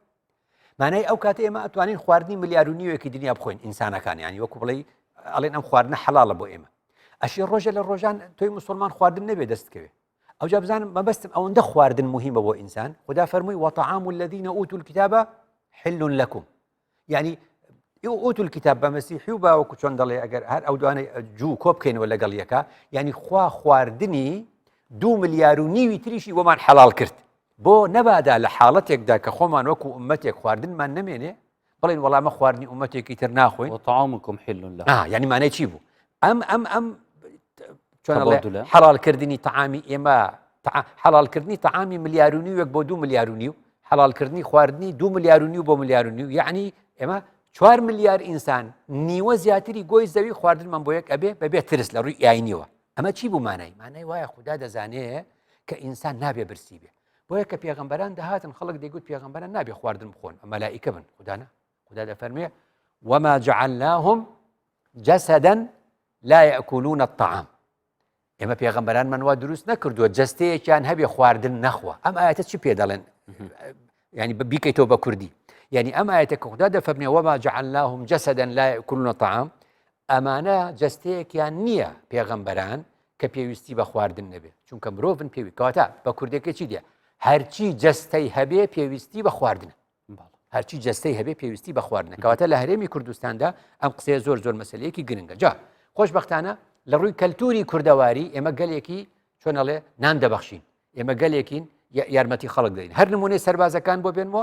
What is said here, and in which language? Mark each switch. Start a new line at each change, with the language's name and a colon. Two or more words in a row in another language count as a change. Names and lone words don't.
Central Kurdish: مانای ئەو کاتە ئێمە ئەتوانین خواردنی ملیار و نیوێکی دنیا بخۆین ئینسانەکان یعنی وەکو بڵێ ئەڵێن ئەم خواردنە حەڵاڵە بۆ ئێمە ئەشی ڕۆژە لە ڕۆژان تۆی مسلمان خواردن نەبێ دەستکەوێ ئەو جا بزانم مەبەستم ئەوەندە خواردن مهمە بۆ ئینسان خدا فەرمووی
Arabic: وطعام الذين اوتوا الكتاب حل لكم
Central Kurdish: يعني
Arabic: اوتوا الكتاب
Central Kurdish: بمسيحي وباوكو چۆن دەڵێ ئەگەر هەر ئەو دوانەی جوو کۆ بکەینەوە لەگەڵ یەکە یعنی خوا خواردنی 2 ملیار و نیوی تریشی وەمان حەڵاڵ کرد بۆ نەبادا لە حاڵەتێکدا کە خۆمان وەکو ئومەتێک خواردنمان نەمێنێ بڵێن وەڵامە خواردنی ئومەتێکی تر ناخۆین
Arabic: وطعامكم حل لكم
Central Kurdish: یعنی مانای چی بوو ئەم حەڵالکردنی تەعامی ئێمە حەڵالکردنی تەعامی ملیار و نیوێک بۆ 2 ملیار و نیو حەڵالکردنی خواردنی 2 ملیار و نیو بۆ ملیار و نیو یعنی ئێمە 4 ملیار ئینسان نیوە زیاتری گۆی زەوی خواردنمان بۆ یەک ئەبێ بەبێ ترس لە ڕووی ئاینیەوە ئەمە چی بوو مانای وایە خدا دەزانێ کە ئینسان نابێ برسی بێ بۆیە کە پێغەمبەران دەهاتن خەڵک دەیگوت پێغەمبەران نابێ خواردن بخۆن مەلائیکە بن خدا دەفەرمێ
Arabic: وما جعلناهم جسدا لا يأكلون الطعام
Central Kurdish: ئێمە پێغەمبەرانمان وا دروست نەکردووە جەستەیەکیان هەبێ خواردن نەخوا ئەم ئاەتە چی پێ دەڵێن ینی بیکەیتەوە بە کوردی یعنی ئەم ئاەتە کە خدا دەفەرمێ
Arabic: وما جعلناهم جسدا لا يأكلون الطعام
Central Kurdish: ئەمانە جەستەیەکیان نییە پێغەمبەران کە پێویستی بە خواردن نەبێ چونکە مرۆڤن پێوی کەواتە بە کوردەکە چی دیە هەرچی جەستەی هەبێ پێویستی بە خواردنە هەرچی جەستەی هەبێ پێویستی بە خواردنە کەواتە لە هەرێمی کوردستاندا ئەم قسەیە زۆر مەسەلەیەکی گرنگە جا خۆشبەختانە لە ڕووی کەلتوری کوردەواری ئێمە گەلێکی چۆنەڵێ نان دەبەخشین ئێمە گەلێکین یارمەتی خەڵک دەین هەر نمونەی سەربازەکان بۆ بێنەوە